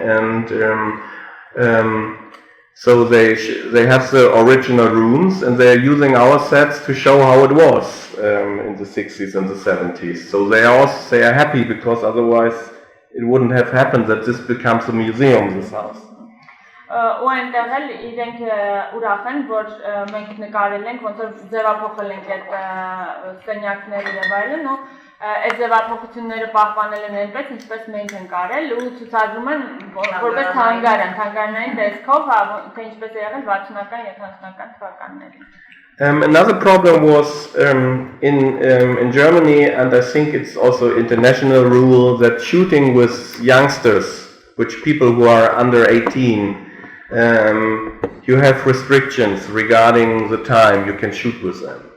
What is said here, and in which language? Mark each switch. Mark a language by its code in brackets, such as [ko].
[en] And so they have the original rooms, and they're using our sets to show how it was in the 60s and the 70s. So they are happy, because otherwise it wouldn't have happened that this becomes a museum, this house. [hy] Ու այնտեղ էլ իրենք ուրախ են, որ մենք նկարել ենք, ոնց որ ձևափոխել ենք այդ սենյակները եւ այլն, ու այդ ձևափոխությունները պահպանել են այնպես, ինչպես մենք ենք արել, ու ցուցադրում են որպես թանգարան, թանգարանային տեսքով, թե ինչպես է եղել 60-ական, 70-ական թվականներին. [en] Another problem was in Germany, and I think it's also international rule, that shooting with youngsters, which people who are under 18, you have restrictions regarding the time you can shoot with them.